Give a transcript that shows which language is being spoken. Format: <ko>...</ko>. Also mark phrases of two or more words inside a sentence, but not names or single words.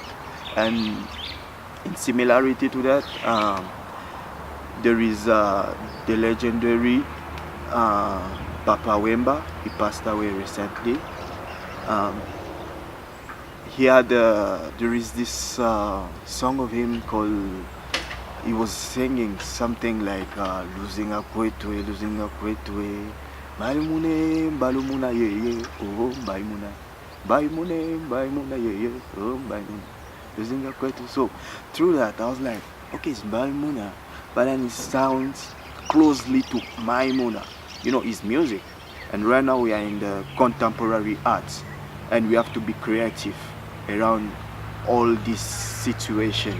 <en>And in similarity to that, there is the legendary Papa Wemba. He passed away recently. There is this song of him called, he was singing something like losing a kwetwe,</en> <ln>Baimune, Balumuna ye, oh Baimuna,</ln> <en>Baimune ye, oh Baimuna,</en> <ln>losing a kwetwe.</ln> <en>So through that I was like, okay, it's Baimuna, but then it sounds closely to Maimuna, you know, his music. And right now we are in the contemporary arts, and we have to be creative around all this situation.</en>